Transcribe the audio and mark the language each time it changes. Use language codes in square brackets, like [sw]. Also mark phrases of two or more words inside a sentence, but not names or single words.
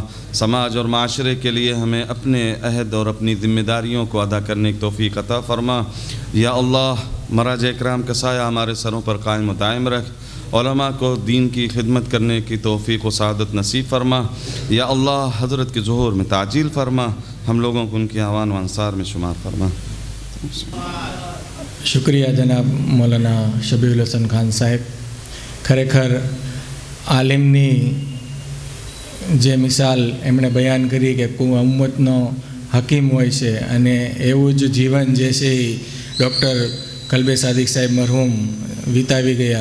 [ur] سماج اور معاشرے کے لیے ہمیں اپنے عہد اور اپنی ذمہ داریوں کو ادا کرنے کی توفیق عطا فرما. یا اللہ مراجع اکرام کا سایہ ہمارے سروں پر قائم و دائم رکھ. علماء کو دین کی خدمت کرنے کی توفیق و سعادت نصیب فرما. یا اللہ حضرت کے ظہور میں تعجیل فرما. ہم لوگوں کو ان کی آوان و انصار میں شمار فرما. [gu] શુક્રિયા જનાબ મૌલાના શબીઉલ હસન ખાન સાહેબ. ખરેખર આલિમની જે મિસાલ એમણે બયાન કરી કે ઉમ્મતનો હકીમ હોય છે અને એવું જ જીવન જે છે એ ડૉક્ટર કલ્બે સાદિક સાહેબ મરહૂમ વિતાવી ગયા.